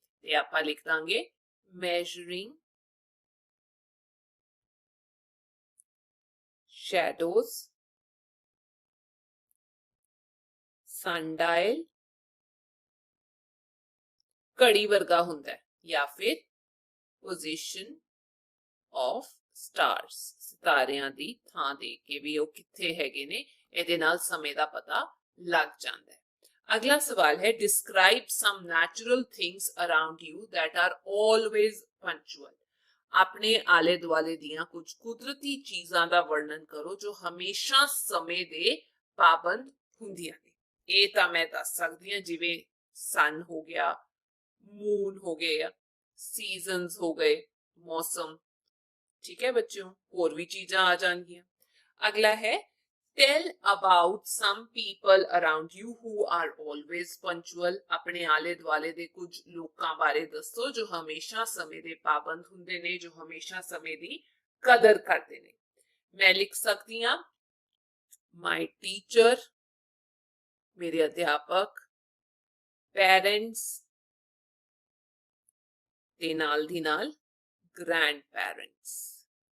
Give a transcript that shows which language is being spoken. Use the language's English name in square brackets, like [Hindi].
[Punjabi] ਤੇ ਆਪਾਂ ਲਿਖ ਦਾਂਗੇ [English] measuring shadows, [Punjabi] sundial ਘੜੀ ਵਰਗਾ ਹੁੰਦਾ ਹੈ, ਜਾਂ ਫਿਰ [English] position of stars, [Punjabi] ਸਿਤਾਰਿਆਂ ਦੀ ਥਾਂ ਦੇਖ ਕੇ ਵੀ ਉਹ ਕਿੱਥੇ ਹੈਗੇ ਨੇ, ਇਹਦੇ ਨਾਲ ਸਮੇਂ ਦਾ ਪਤਾ ਲੱਗ ਜਾਂਦਾ ਹੈ। ਅਗਲਾ ਸਵਾਲ ਹੈ [English] describe some natural things around you that are always punctual। [Punjabi] ਆਪਣੇ ਆਲੇ ਦੁਆਲੇ ਦੀਆਂ ਕੁਝ ਕੁਦਰਤੀ ਚੀਜ਼ਾਂ ਦਾ ਵਰਣਨ ਕਰੋ ਜੋ ਹਮੇਸ਼ਾ ਸਮੇਂ ਦੇ ਪਾਬੰਦ ਹੁੰਦੀਆਂ ਨੇ। ਇਹ ਤਾਂ ਮੈਂ ਦੱਸ ਸਕਦੀ ਹਾਂ, ਜਿਵੇਂ ਸਨ ਹੋ ਗਿਆ, ਮੂਨ ਹੋ ਗਏ, ਸੀਜ਼ਨਸ ਹੋ ਗਏ, ਮੌਸਮ। ਠੀਕ ਹੈ ਬੱਚਿਓ, ਹੋਰ ਵੀ ਚੀਜ਼ਾਂ ਆ ਜਾਣਗੀਆਂ। ਅਗਲਾ ਹੈ [English] tell about some people around you who are always punctual। [Punjabi] ਆਪਣੇ ਆਲੇ ਦੁਆਲੇ ਦੇ ਕੁਝ ਲੋਕਾਂ ਬਾਰੇ ਦੱਸੋ ਜੋ ਹਮੇਸ਼ਾ ਸਮੇਂ ਦੇ ਪਾਬੰਦ ਹੁੰਦੇ ਨੇ, ਜੋ ਹਮੇਸ਼ਾ ਸਮੇਂ ਦੀ ਕਦਰ ਕਰਦੇ ਨੇ। ਮੈਂ ਲਿਖ ਸਕਦੀ ਹਾਂ [English] my teacher, [Punjabi] ਮੇਰੇ ਅਧਿਆਪਕ, parents ਤੇ ਨਾਲ ਦੀ ਨਾਲ grandparents।